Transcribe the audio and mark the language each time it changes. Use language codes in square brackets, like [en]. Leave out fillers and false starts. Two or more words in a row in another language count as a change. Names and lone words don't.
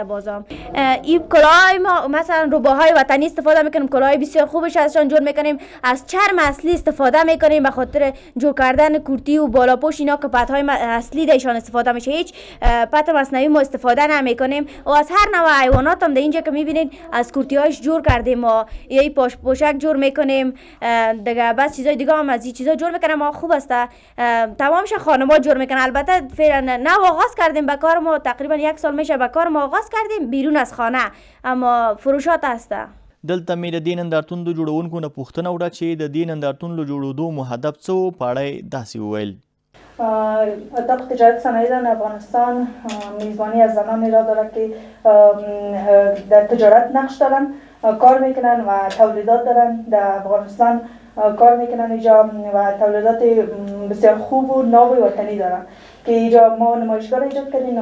[fa] بازم این کلاهای ما مثلا روباهای وطنی استفاده میکنیم، کلاهای بسیار خوبش ازشان جور میکنیم، از چرم اصلی استفاده میکنیم به خاطر جور کردن کورتی و بالاپوش اینا که پتهای اصلی دایشان استفاده میشه، هیچ پت مصنوعی ما استفاده نمیکنیم و از هر نوع حیوانات هم در اینجا که میبینید از کورتی هاش جور کردیم و یه پوشک جور میکنیم دیگه، بس چیزای دیگه هم از این چیزا جور میکنیم. ما خوب است، تمامش خانم‌ها جور میکنن. البته فعلا نه آغاز کردیم به کار ما، تقریبا 1 سال میشه به کار ما آغاز کردیم بیرون از خانه، اما فروشات است. [ps] دلته مې د دې نندارتون د جوړونکو نه پوښتنه وکړه چې د دې نندارتون له جوړېدو مو هدف څه و، په اړه یې داسې وویل. [fa] اتاق تجارت صنایع زن افغانستان میزبانی از زنانی را دارد که در تجارت نقش دارن، کار میکنن و تولیدات دارن. در افغانستان کار میکنن اینجا و تولیدات بسیار خوب و ناب وطنی دارن که اینجا ما نمایشگاه ایجاد کردیم.